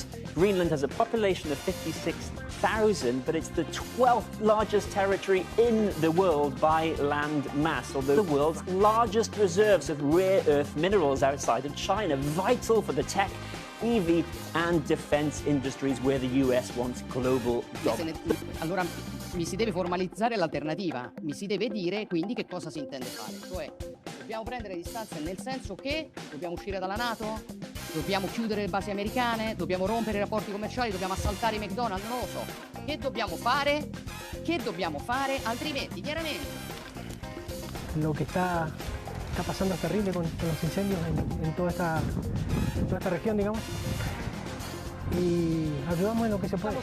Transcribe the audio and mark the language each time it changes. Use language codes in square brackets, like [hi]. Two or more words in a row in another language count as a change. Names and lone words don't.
[en] Greenland has a population of 56,000, but it's the 12th largest territory in the world by land mass, although the world's largest reserves of rare earth minerals outside of China, vital for the tech, EV and defense industries where the US wants global dominance. [it] Allora mi si deve formalizzare l'alternativa, mi si deve dire quindi che cosa si intende fare, cioè dobbiamo prendere distanze nel senso che dobbiamo uscire dalla NATO, dobbiamo chiudere le basi americane, dobbiamo rompere i rapporti commerciali, dobbiamo assaltare i McDonald's, non lo so. Che dobbiamo fare? Che dobbiamo fare? Altrimenti, chiaramente. [es] Lo que está pasando es terrible con los incendios en toda esta región, digamos. Y ayudamos en lo que se puede.